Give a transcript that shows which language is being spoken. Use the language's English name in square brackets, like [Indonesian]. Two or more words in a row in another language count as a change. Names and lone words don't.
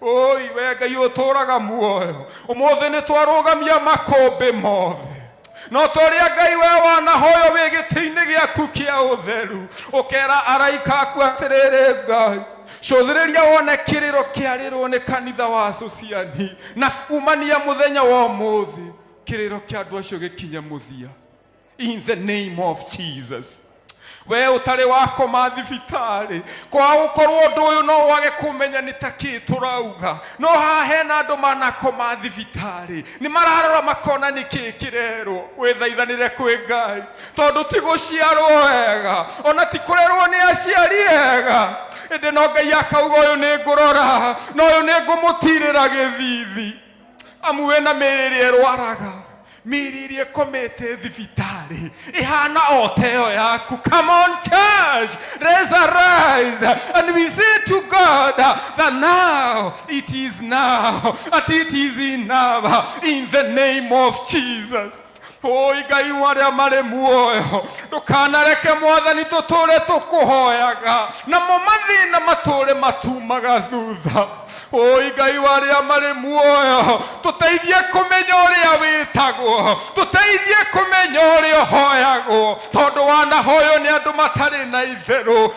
[Kikuyu] We Ngai uturaga muoyo umuthi ni twarugamia makombe mothe no toria Ngai we wanahoyo wi giti-ini giaku kia utheru ukera araika aku atiriri Ngai cothĩrĩria wone kiriro kiarirwo ni kanitha wa sociani na kumania muthenya wa umuthi kiriro kia andu acio gikinye muthia [English] in the name of Jesus. [Kikuyu] We utari wakoma thibitari kwa gukorwo undu uyu no wage kumenya ni taki turauga no hahena andu manakoma thibitari ni mararora makona niki kirerwo. Withaithanire kwi Ngai tondu ti guciarwo wega ona ti kurerwo ni aciari ega indi no Ngai akauga uyu ni ngurora no uyu ni ngumutirira githithi amu wena miriri erwaraga miriri ekomete thibitari ihana oteo yaku. [English] Come on church, let's arise and we say to God that now it is enough in the name of Jesus. [Kikuyu] Ngai waria mari muoyo ndukanareke mwathani tuture tukuhoyaga namo mathina mature matumaga thutha. Ngai waria mari muoyo tuteithie kumenya uria witagwo, tuteithie kumenya uria hoyagwo tondu wanahoyo ni andu matari na itheru.